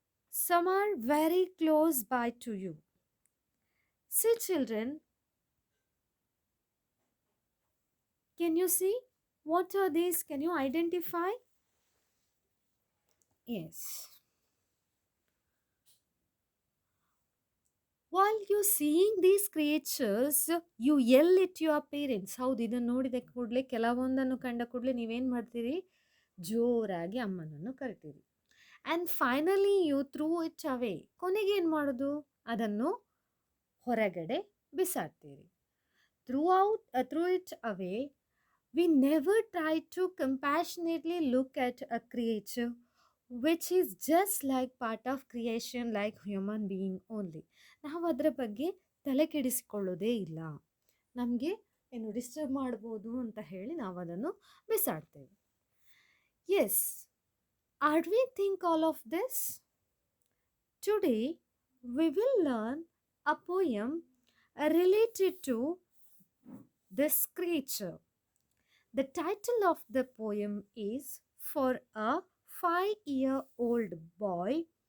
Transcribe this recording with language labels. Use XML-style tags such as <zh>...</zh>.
<en>Some are very close by to you. See, children, can you see? What are these? Can you identify? Yes. While you seeing these creatures, you yell at your parents.</en> <kn>ಹೌದು, ಇದನ್ನು ನೋಡಿದ ಕೂಡಲೇ, ಕೆಲವೊಂದನ್ನು ಕಂಡ ಕೂಡಲೇ ನೀವೇನು ಮಾಡ್ತೀರಿ? ಜೋರಾಗಿ ಅಮ್ಮನನ್ನು ಕರಿತೀರಿ.</kn> <en>And finally you throw it away.</en> <kn>ಕೊನೆಗೆ ಏನು ಮಾಡೋದು? ಅದನ್ನು ಹೊರಗಡೆ ಬಿಸಾಡ್ತೀರಿ.</kn> <en>Throw it away, we never try to compassionately look at a creature which is just like part of creation, like human being only.</en> <kn>ನಾವು ಅದರ ಬಗ್ಗೆ ತಲೆ ಕೆಡಿಸಿಕೊಳ್ಳೋದೇ ಇಲ್ಲ. ನಮಗೆ ಏನು ಡಿಸ್ಟರ್ಬ್ ಮಾಡ್ಬೋದು ಅಂತ ಹೇಳಿ ನಾವು ಅದನ್ನು ಬಿಸಾಡ್ತೇವೆ.</kn> <en>Yes, are we think all of this? Today we will learn a poem related to this creature. The title of the poem is For a 5-year-old Boy.</en>